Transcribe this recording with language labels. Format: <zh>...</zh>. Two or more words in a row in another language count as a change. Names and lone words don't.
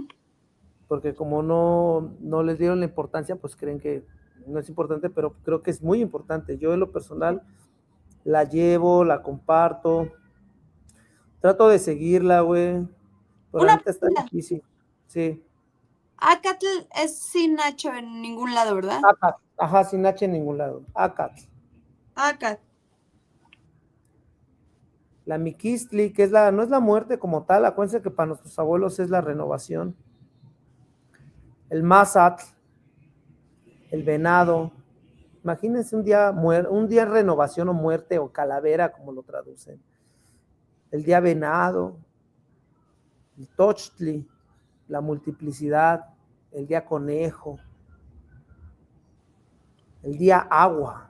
<es>Porque como no les dieron la importancia, pues creen que no es importante, pero creo que es muy importante. Yo en lo personal la llevo, la comparto, trato de seguirla, güey. Pero ahorita está difícil. Sí. Acatl es sin Nacho en ningún lado, ¿verdad? Acat. Ajá, sin H en ningún lado. Acat. Acatl. La Miquistli, que no es la muerte como tal, acuérdense que para nuestros abuelos es la renovación. El Mazatl, el venado. Imagínense un día renovación o muerte o calavera, como lo traducen. El día venado, el Tochtli, la multiplicidad, el día conejo, el día agua.</es>